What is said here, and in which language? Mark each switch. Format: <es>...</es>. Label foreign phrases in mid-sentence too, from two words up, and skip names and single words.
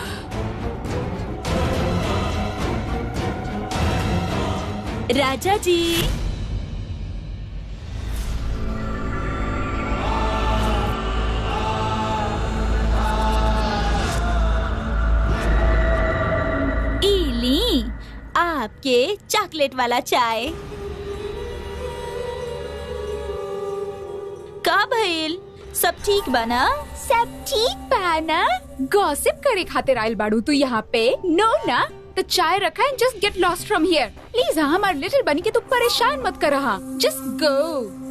<bho>राजा जी, आपके चॉकलेट वाला चाय। का भइल? सब ठीक बना? सब ठीक बा ना? गॉसिप करे खातिर आइल बाड़ू तू यहाँ पे?</bho> <en>No</en> <bho>ना, तो चाय रखा</bho> <en>and just get lost from here please.</en> <bho>हाँ, हमारे</bho> <en>little bunny</en> <bho>के तू परेशान मत कर रहा।</bho> <en>Just go.</en>